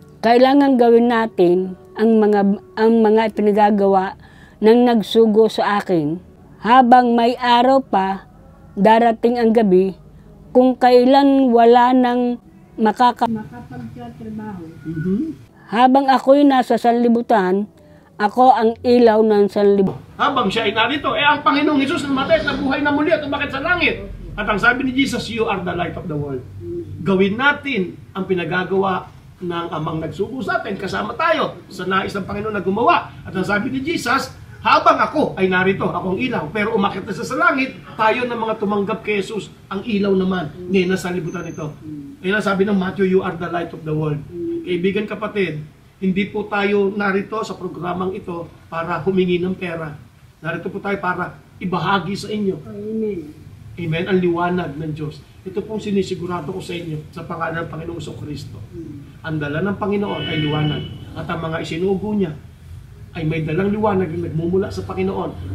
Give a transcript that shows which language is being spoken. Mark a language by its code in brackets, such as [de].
[tl] Kailangan gawin natin ang mga pinagagawa ng nagsugo sa akin habang may araw pa, darating ang gabi, kung kailan wala nang makapagtatrabaho. Habang ako'y nasa sanlibutan, ako ang ilaw ng sanlibutan. Habang siya ay narito, ang Panginoong Hesus namatay at nabuhay na muli at umakit sa langit. At ang sabi ni Jesus, [en] you are the light of the world. [tl] Gawin natin ang pinagagawa ng amang nagsugo sa atin. Kasama tayo sa nais ng Panginoon na gumawa. At ang sabi ni Jesus, habang ako ay narito, akong ilaw, pero umakit na sa langit, tayo ng mga tumanggap kay Jesus, ang ilaw naman, ngayon nasa libutan ito. Kaya sabi ng [en] Matthew, you are the light of the world. [tl] Kaibigan kapatid, hindi po tayo narito sa programang ito para humingi ng pera. Narito po tayo para ibahagi sa inyo. Amen. Amen. Ang liwanag ng Diyos. Ito pong sinisigurado ko sa inyo sa pangalan ng Panginoong Kristo. Ang dala ng Panginoon ay liwanag. At ang mga isinugo niya ay may dalang liwanag na nagmumula sa Panginoon.